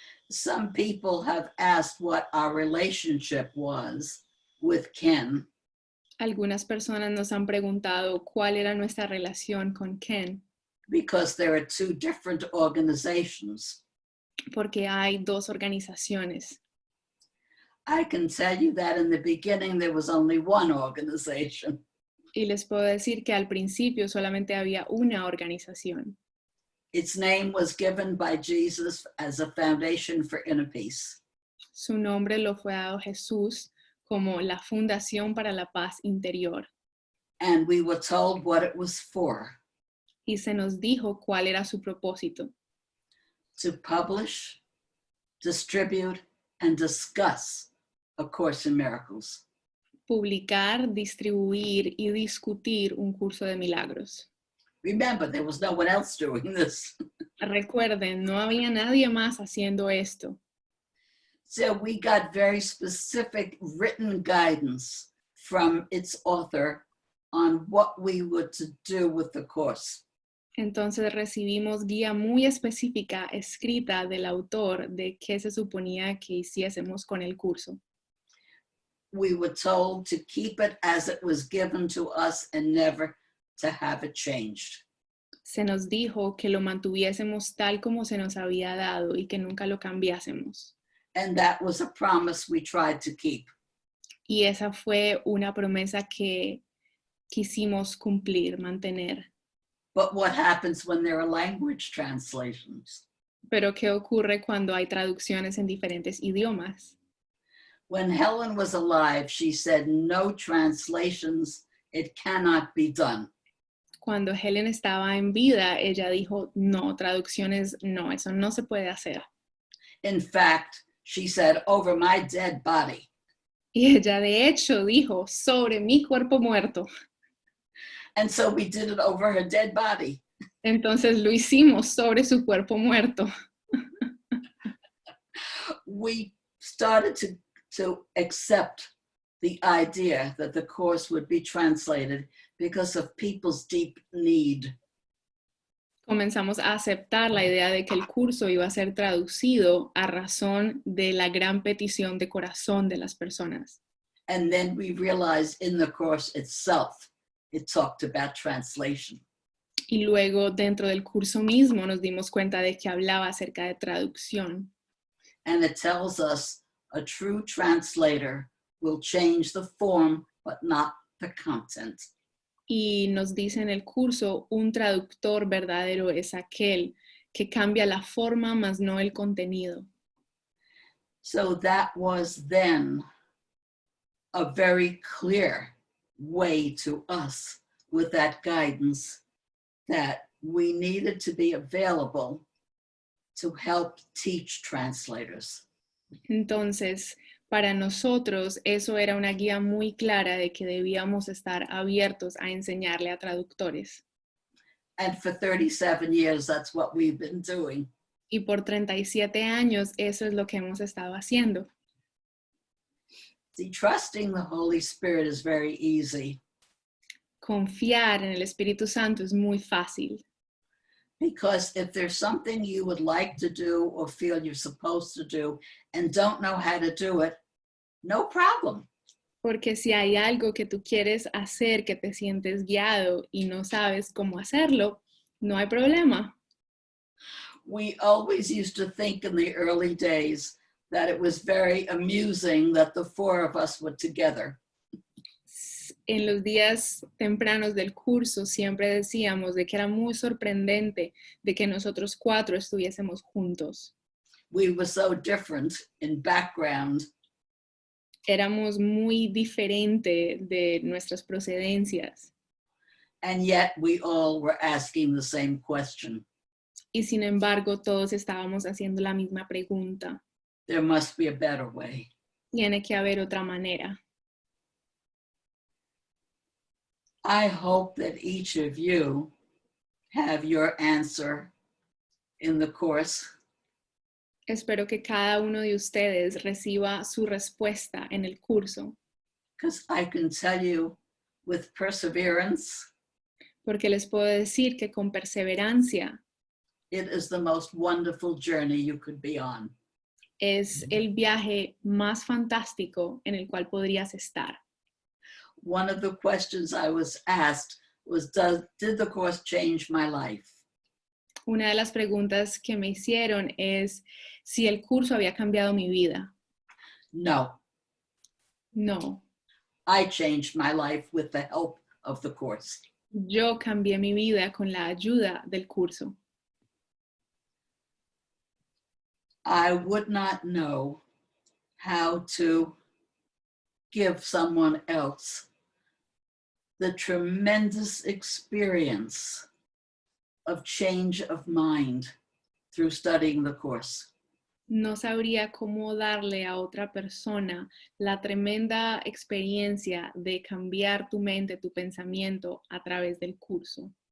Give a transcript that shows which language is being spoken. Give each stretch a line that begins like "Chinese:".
English: Some people have asked what our relationship was with Ken,
Spanish: Algunas personas nos han preguntado cuál era nuestra relación con Ken,
English: because there are 2 different organizations.
Spanish: porque hay 2 organizaciones.
English: I can tell you that in the beginning there was only one organization.
Spanish: Y les puedo decir que al principio solamente había una organización.
English: Its name was given by Jesus as a foundation for inner peace.
Spanish: Su nombre lo fue dado Jesús como la Fundación para la Paz Interior.
English: And we were told what it was for,
Spanish: Y se nos dijo cuál era su propósito:
English: to publish, distribute, and discuss A Course in Miracles.
Spanish: publicar, distribuir y discutir un curso de milagros.
English: Remember, there was no one else doing this.
Spanish: Recuerden, no había nadie más haciendo esto.
English: So we got very specific written guidance from its author on what we were to do with the course.
Spanish: Entonces recibimos guía muy específica escrita del autor de qué se suponía que hiciésemos con el curso.
English: We were told to keep it as it was given to us and never to have it changed.
Spanish: Se nos dijo que lo mantuviésemos tal como se nos había dado y que nunca lo cambiásemos.
English: And that was a promise we tried to keep.
Spanish: Y esa fue una promesa que quisimos cumplir, mantener.
English: But what happens when there are language translations?
Spanish: Pero ¿qué ocurre cuando hay traducciones en diferentes idiomas?
English: When Helen was alive, she said, no translations, it cannot be done.
Spanish: Cuando Helen estaba en vida, ella dijo, no, traducciones, no, eso no se puede hacer.
English: In fact, she said, over my dead body.
Spanish: Y ella de hecho dijo, sobre mi cuerpo muerto.
English: And so we did it over her dead body.
Spanish: Entonces lo hicimos sobre su cuerpo muerto.
English: We started to accept the idea that the course would be translated because of people's deep need.
Spanish: Comenzamos a aceptar la idea de que el curso iba a ser traducido a razón de la gran petición de corazón de las personas.
English: And then we realized in the course itself, it talked about translation.
Spanish: Y luego dentro del curso mismo nos dimos cuenta de que hablaba acerca de traducción.
English: And it tells us a true translator will change the form, but not the content.
Spanish: Y nos dice en el curso, un traductor verdadero es aquel que cambia la forma, más no el contenido.
English: So that was then a very clear way to us with that guidance that we needed to be available to help teach translators.
Spanish: Entonces, para nosotros eso era una guía muy clara de que debíamos estar abiertos a enseñarle a traductores.
English: And for 37 years, that's what we've been doing.
Spanish: Y por 37 años eso es lo que hemos estado haciendo.
English: See, trusting the Holy Spirit is very easy
Spanish: Confiar en el Espíritu Santo es muy fácil.
English: because if there's something you would like to do or feel you're supposed to do and don't know how to do it, no problem.
Spanish: Porque si hay algo que tú quieres hacer, que te sientes guiado y no sabes cómo hacerlo, no hay problema.
English: We always used to think in the early days that it was very amusing that the four of us were together.
Spanish: En los días tempranos del curso siempre decíamos de que era muy sorprendente de que nosotros cuatro estuviésemos juntos.
English: We were so different in background,
Spanish: Éramos muy diferentes de nuestras procedencias
English: and yet we all were asking the same question.
Spanish: y sin embargo todos estábamos haciendo la misma pregunta.
English: There must be a better way.
Spanish: Tiene que haber otra manera.
English: I hope that each of you have your answer in the course.
Spanish: Espero que cada uno de ustedes reciba su respuesta en el curso,
English: Because I can tell you with perseverance,
Spanish: porque les puedo decir que con perseverancia
English: it is the most wonderful journey you could be on.
Spanish: es el viaje más fantástico en el cual podrías estar.
English: One of the questions I was asked was, did the course change my life?
Spanish: Una de las preguntas que me hicieron es si el curso había cambiado mi vida.
English: No,
Spanish: No,
English: I changed my life with the help of the course.
Spanish: yo cambié mi vida con la ayuda del curso.
English: I would not know how to give someone else the tremendous experience of change of mind through studying the course.
Spanish: No sabría cómo darle a otra persona la tremenda experiencia de cambiar tu mente, tu pensamiento a través del curso.